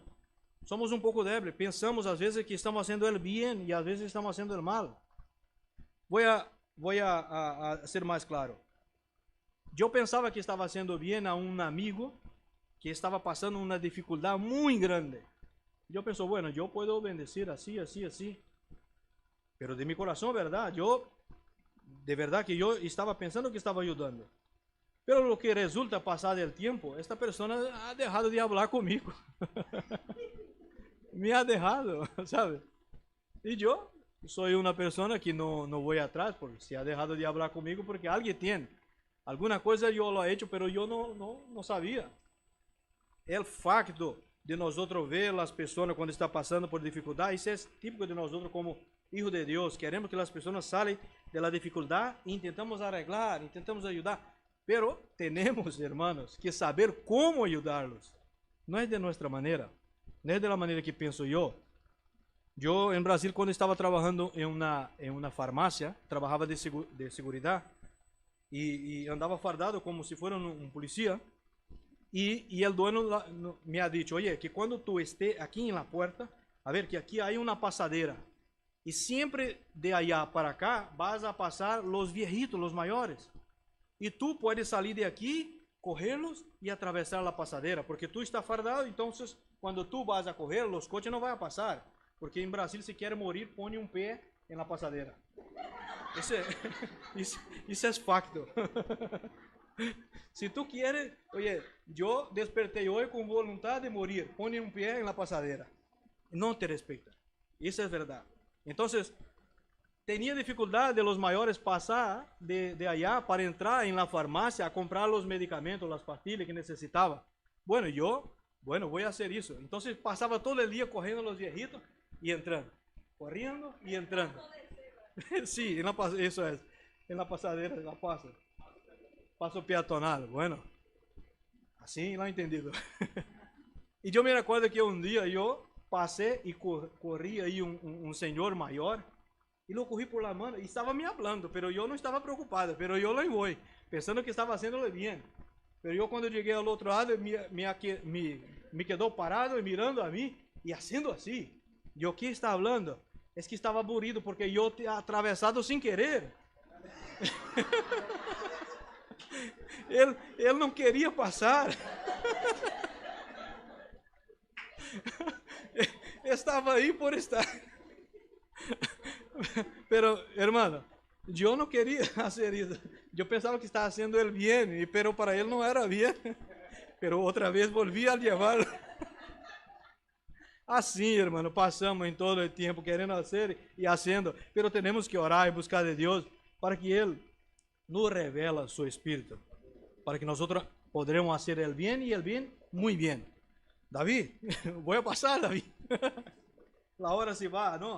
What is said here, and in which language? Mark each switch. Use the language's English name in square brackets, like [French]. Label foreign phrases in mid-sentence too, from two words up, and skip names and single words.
[Portuguese] Somos um pouco débeis, pensamos às vezes que estamos fazendo o bem e às vezes estamos fazendo o mal. Vou a ser mais claro. Eu pensava que estava fazendo bem a um amigo que estava passando uma dificuldade muito grande. Eu penso, bueno, eu posso bendecir assim, assim, assim. [Spanish] Pero de mi corazón, verdad, de verdad que yo estaba pensando que estaba ayudando. Pero lo que resulta pasar el tiempo, esta persona ha dejado de hablar conmigo. Me ha dejado, ¿sabe? Y yo soy una persona que no voy atrás, porque se ha dejado de hablar conmigo porque alguien tiene. Alguna cosa yo lo he hecho, pero yo no sabía. [Portuguese] El facto de nosotros ver as pessoas quando está passando por dificuldade, isso é típico de nós outros como hijos de Deus. Queremos que as pessoas saiam da dificuldade e tentamos arreglar, tentamos ajudar. Pero temos, hermanos, que saber como ajudá-los. Não é de nossa maneira, não é da maneira que penso eu. Eu, em Brasil, quando estava trabalhando em uma farmácia, trabalhava de seguridade e andava fardado como se fosse um polícia. E o dono [Spanish] me ha dicho, oye, [Portuguese] que quando tu esté aqui na porta, a ver que aqui há uma passadeira. E sempre de allá para cá vas a passar os viejitos, os maiores. E [Spanish] tu puedes [Portuguese] sair de aqui, correrlos e atravessar a passadeira, porque tu está fardado, então quando tu vas a correr, os coches não vão passar. Porque em Brasil, se quer morir, põe um pé na passadeira. Isso é facto. [Spanish] Se tu quieres, oye, [Portuguese] eu despertei hoje com vontade de morir, põe um pé na passadeira. Não te respeita. Isso é verdade. Então, tinha dificuldade de los maiores passar de allá para entrar em la farmácia a comprar os medicamentos, as pastilhas que necessitava. Bueno, vou fazer isso. Então, passava todo o dia correndo os viejitos e entrando. Correndo e entrando. Sim, isso é. Na passadeira, ela passa. Passo peatonal, bueno, assim não entendido. E eu me recordo que um dia eu passei e corri aí um senhor maior e lo corri [Spanish] por la mano [Portuguese] e estava me falando, pero eu não estava preocupado, pero eu [Spanish] lo voy, [Portuguese] pensando que estava haciéndolo bem. Pero eu quando cheguei ao outro lado me quedou parado e mirando a mim e fazendo assim. E o que está falando? É que estava aburrido porque eu tinha atravessado sem querer. Ele não queria passar. Estava aí por estar. [Spanish] Pero, hermano, [Portuguese] eu não queria fazer isso. Eu pensava que estava fazendo ele bem, pero para ele não era bem. Pero outra vez volvi a levar. [Spanish] Assim, hermano, [Portuguese] passamos em [Spanish] todo el tiempo querendo hacer y haciendo, pero tenemos que orar y buscar de Dios para que Él nos revela su Espíritu, para que nosotros podremos hacer el bien y el bien muy bien. David, voy a pasar, David. La hora se va, ¿no?